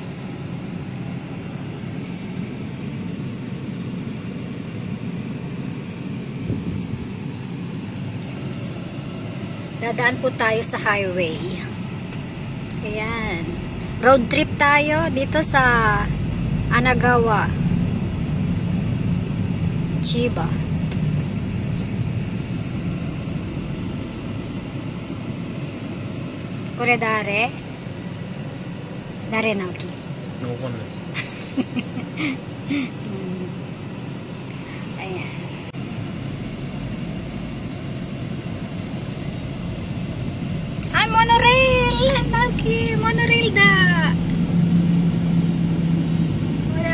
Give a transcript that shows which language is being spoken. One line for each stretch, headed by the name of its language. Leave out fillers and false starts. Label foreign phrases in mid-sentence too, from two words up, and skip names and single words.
Filipino: Dadaan po tayo sa highway. Ayan. Road trip tayo dito sa Anagawa, Chiba.
Japanese: これ誰? Dare Naoki?
Filipino: Naoki. Ayan. Ay, monorail! Naoki,
Japanese: モノレールだ!
Filipino: Wala.